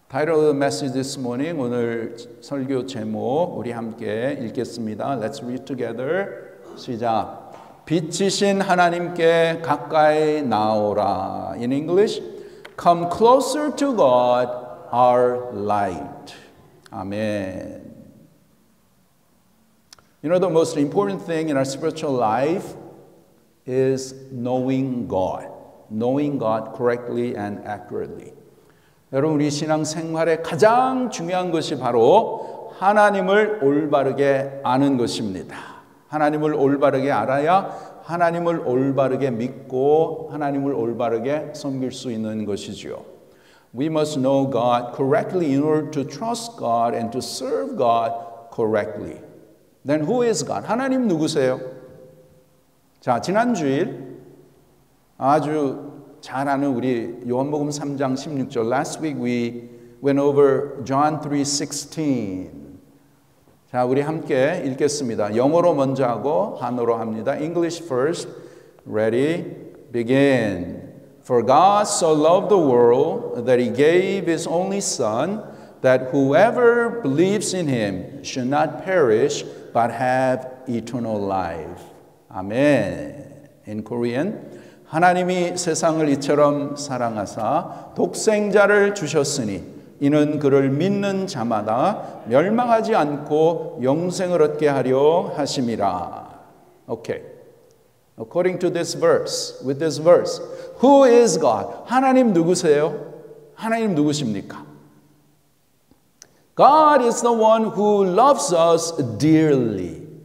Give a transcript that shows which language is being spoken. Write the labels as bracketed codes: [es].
[en] Title of the message this morning, [ko] 오늘 설교 제목 우리 함께 읽겠습니다. [en] Let's read together. [ko] 시작. 빛이신 하나님께 가까이 나오라. [en] In English, come closer to God, our light. Amen. You know, the most important thing in our spiritual life is knowing God correctly and accurately. [ko] 여러분, 우리 신앙 생활에 가장 중요한 것이 바로 하나님을 올바르게 아는 것입니다. 하나님을 올바르게 알아야 하나님을 올바르게 믿고 하나님을 올바르게 섬길 수 있는 것이지요. [en] We must know God correctly in order to trust God and to serve God correctly. Then who is God? [ko] 하나님 누구세요? 자, 지난 주일 아주 잘 아는 우리 요한복음 3장 16절. [en] Last week we went over John 3:16. [ko] 자, 우리 함께 읽겠습니다. 영어로 먼저 하고 한어로 합니다. [en] English first. Ready? Begin. For God so loved the world that he gave his only son, that whoever believes in him should not perish but have eternal life. Amen. In Korean, [ko] 하나님이 세상을 이처럼 사랑하사 독생자를 주셨으니 이는 그를 믿는 자마다 멸망하지 않고 영생을 얻게 하려 하심이라. [en] Okay. According to this verse, with this verse, who is God? [ko] 하나님 누구세요? 하나님 누구십니까? [en] God is the one who loves us dearly.